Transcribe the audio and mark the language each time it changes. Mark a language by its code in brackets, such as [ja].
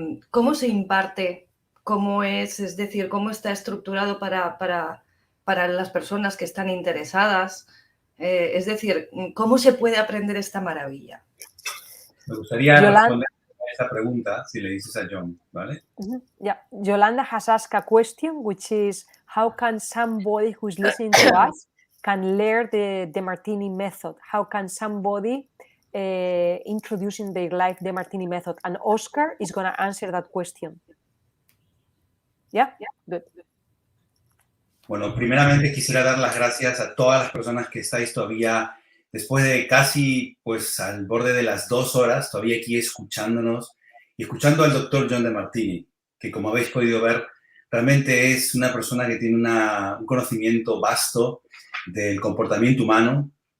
[es] ¿Cómo se imparte? ¿Cómo es decir, cómo está estructurado para las personas que están interesadas? Es decir, ¿cómo se puede aprender esta maravilla? Me gustaría responder a esta pregunta si le dices a John, ¿vale? [en] Yeah, Yolanda has asked a question, which is, how can somebody who's listening to us can learn the Demartini method? How can somebody introduce in their life the Demartini method? And Óscar is going to answer that question. Yeah, good. [es] Bueno, primeramente quisiera dar las gracias a todas las personas que estáis todavía, después de casi, pues, al borde de las 2 horas, todavía aquí escuchándonos y escuchando al doctor John Demartini, que como habéis podido ver, realmente es una persona que tiene un conocimiento vasto del comportamiento humano,